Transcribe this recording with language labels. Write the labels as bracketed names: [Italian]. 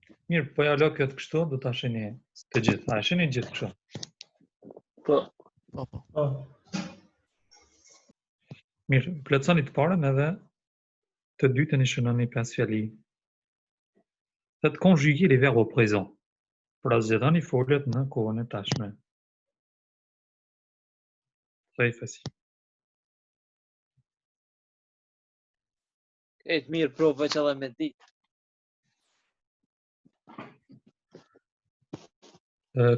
[Albanian] Mirë, po ja lë këtë kështu, do ta shihni të gjithë. A shihni gjithë kështu? Po. Po. Mirë, plotësoni të parën edhe të dytën i shënoni 5 fjali. [French] Faites conjuguer les verbes au présent. [Albanian] Pra zgjedhoni foljet në kohën e tashme. [French] Très facile. [Albanian] Krejt mirë provë veç edhe me ditë.